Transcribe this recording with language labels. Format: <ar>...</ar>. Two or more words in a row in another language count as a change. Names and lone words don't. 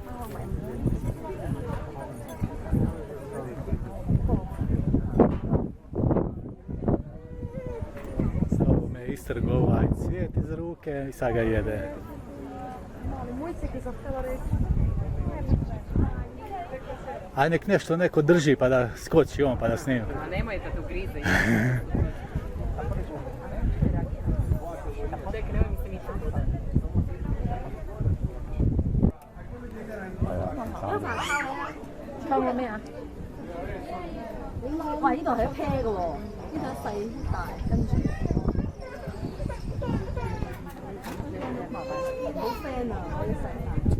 <sr>Ovo me istrgo ovaj cvijet iz ruke i sad ga jede. Aj nek nešto neko drži pa da skoči on pa da snima. A nemoj da tu grize. Čekaj, nemoj mi se ništa.</sr> <yue>溝咗咩啊？哇！呢度係一 pair 嘅喎，呢度細大跟住。好 friend 啊！我啲細大。</yue>